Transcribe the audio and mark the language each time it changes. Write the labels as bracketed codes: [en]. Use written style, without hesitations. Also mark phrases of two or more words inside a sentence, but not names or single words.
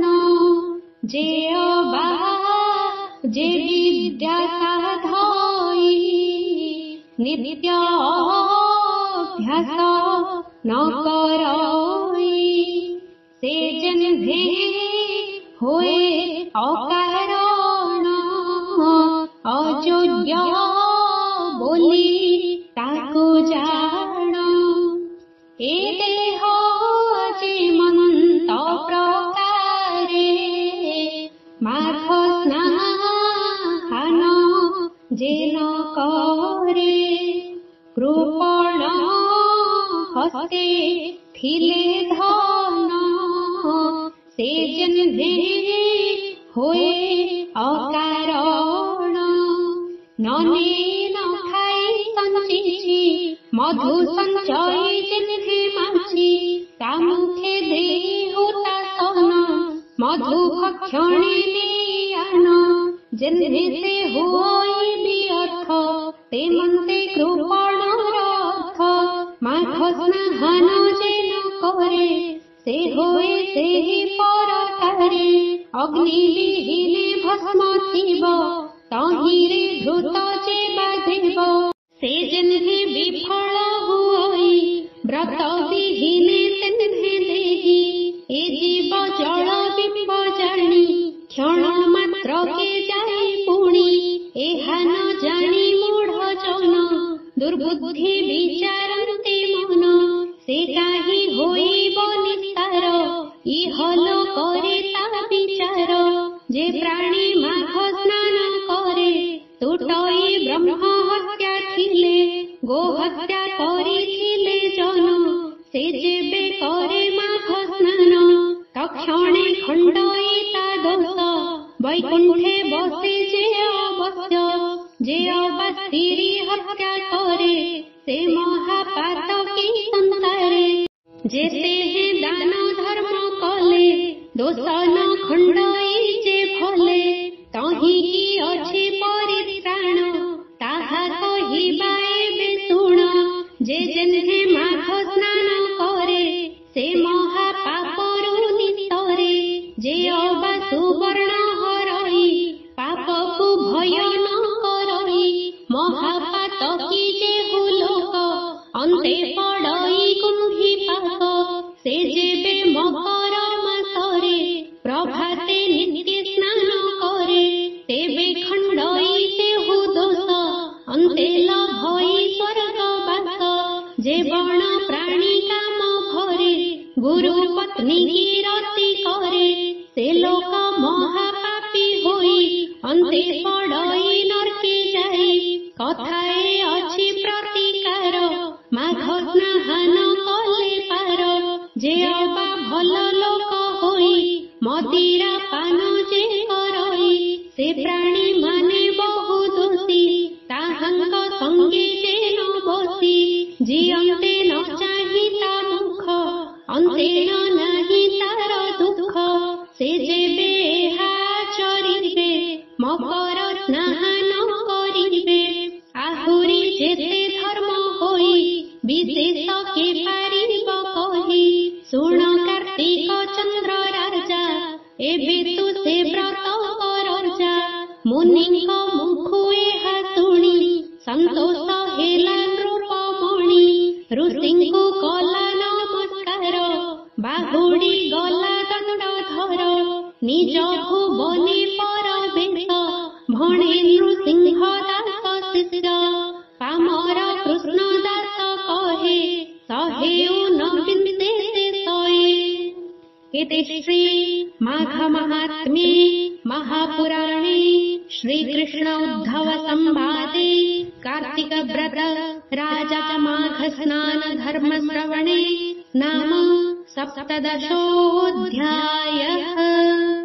[or] ଯେ ଅବା ଯେ ବିଦ୍ୟା ସାଧଇ ନିତ୍ୟ ଅଭ୍ୟାସ ନ କରଇ ସେ ଯେହ୍ନେ ହୋଏ ଅକାରଣ ଅଯୋଗ୍ୟ ବୋଲି ତାକୁ ଜାଣ ଏ ଦେହ ଜୀବନ୍ତ ପ୍ରକାରେ ମାଘ ସ୍ନାନ ଯେ ନ କରେ କୃପଣ ହସ୍ତେ ଥିଲେ ଧନ ସେ ଯେହ୍ନେ ହୋଏ ଅକାରଣ ନନେ ନ ଖାଇ ସଞ୍ଚିଛି ମଧୁ ସଞ୍ଚୟ ଯେହ୍ନେ ମାଛି ତା ମୁଖେ ଦେହୁତା ସନ ମଧୁ ଭକ୍ଷଣେ ନିୟାନ ଯେହ୍ନେ ସେ ହୋଇ ବ୍ୟର୍ଥ ତେ ମନ୍ତେ କୃପଣ ରଥ ମାଘ ସ୍ନାନ ଯେ ନ କରେ ସେ ହୋଏ ସେହି ପରକାରେ ଅଗ୍ନି ବିହୀନେ ଭସ୍ମ ଥିବ ତହିରେ ଧୃତ ଯେ ବାଧିବ ସେ ଯେହ୍ନେ ବିଫଳ ହୁଇ ବ୍ରତ ବିହୀନେ ତେହ୍ନେ ଦେହି ଏ ଜୀବ ଜଳ ବିମ୍ବ ଜାଣି କ୍ଷଣ ମାତ୍ର କେ ଯାଏ ପୁଣି ଏହା ନ ଜାଣି ମୂଢ଼ ଜନ ଦୁର୍ବୁଦ୍ଧି ବିଚାରନ୍ତେ ମନ ସେ କାହିଁ ହୋଇବ ନିସ୍ତାର ଇହଲୋ କରେ ତା ବିଚାର ଯେ ପ୍ରାଣୀ ମାଘ ସ୍ନାନ କରେ ତୁଟଇ ବ୍ରହ୍ମ ହତ୍ୟା ଥିଲେ ଗୋ ହତ୍ୟା କରିଥିଲେ ଜନ ସେ ଯେବେ କରେ ମାଘ ସ୍ନାନ ତକ୍ଷଣେ ଖଣ୍ଡଇ ତା ଦୋଷ ବୈକୁଣ୍ଠେ ବସେ ଯେ ଅବଶ୍ୟ ଯେ ଅବା ସ୍ତ୍ରୀ ହତ୍ୟା କରେ ସେ ମହାପାତକୀ ସଂସାରେ ଯେତେ ହେ ଦାନ ଧର୍ମ କଲେ ଦୋଷ ନ ଖଣ୍ଡଇ ଯେ ଭଲେ ତହିଁ କି ଅଛି ପରିତ୍ରାଣ ତାହା କହିବା ଏବେ ଶୁଣ ଯେ ଯେହ୍ନେ ମାଘ ସ୍ନାନ କରେ ସେ ମହାପାପରୁ ନିତରେ ଯେ ଅବା ସୁବର୍ଣ୍ଣ ହରଇ ପାପକୁ ଭୟ ନ କରଇ ମହାପାତକୀ ଯେ ହୁଲୋକ ଅନ୍ତେ ପଡ଼ଇ କୁମ୍ଭୀ ପାକ ସେ ଯେବେ ମକର ମାସରେ ପ୍ରଭାତେ ନିତ୍ୟ ସ୍ନାନ କରେ ତେବେ ଖଣ୍ଡଇ ତେହୁ ଦୋଷ ଅନ୍ତେ ଲଭଇ ସ୍ୱର୍ଗବାସ ଯେ ବଣ ପ୍ରାଣୀ କାମ ଭରେ ଗୁରୁ ପତ୍ନୀ କି ରତି କରେ ସେ ଲୋକ ମହାପାପୀ ହୋଇ ଅନ୍ତେ ପଡ଼ଇ ନରକେ ଯାଇ କଥାଏ ଅଛି ପ୍ରତିକାର ମାଘ ସ୍ନାନ କଲେ ପାର ଯେ ଅବା ଭଲ ଲୋକ ହୋଇ ମଦିରା ପାନ ଯେ କରଇ ସେ ପ୍ରାଣୀ ମାନେ ବହୁ ଦୋଷୀ ତାହାଙ୍କ ସଙ୍ଗେ ଯେ ନ ବସି ଜିଅନ୍ତେ ନ ଚାହିଁ ତା ମୁଖ ଅନ୍ତେ ନ ନାହିଁ ତାର ଦୁଃଖ ସେ ଯେବେ ଏହା ଚରିବେ ମକର ସ୍ନାନ କରିବେ ଆହୁରି ଯେତେ ଧର୍ମ ହୋଇ ବିଶେଷ କେ ପାରିବ କହି ଶୁଣ କାର୍ତ୍ତିକ ଚନ୍ଦ୍ର ରାଜା ଏବେ ତୁ ସେ ବ୍ରତ କରଯା ମୁନିକ ମୁଖୁ ଏହା ଶୁଣି ସନ୍ତୋଷ ହେଲା ନୃପମଣି ଋଷିଙ୍କୁ କଲା ନମସ୍କାର ବାହୁଡ଼ି ଗଲା ଦଣ୍ଡ ଧର ନିଜ ଭୁବନେ ପରବେଶ ଭଣେ ନୃସିଂହ ଦାସ ଶିଷ୍ୟ ପାମର କୃଷ୍ଣ ଦାସ କହେ ସହେଉ ନ ବିନ୍ଦେ ଶୟେ [sa] इति श्री माघमाहात्म्ये महापुराणे श्रीकृष्ण उद्धव संवादे कार्तिकव्रत राजा माघ स्नान धर्म श्रवणे नाम 17ोऽध्यायः।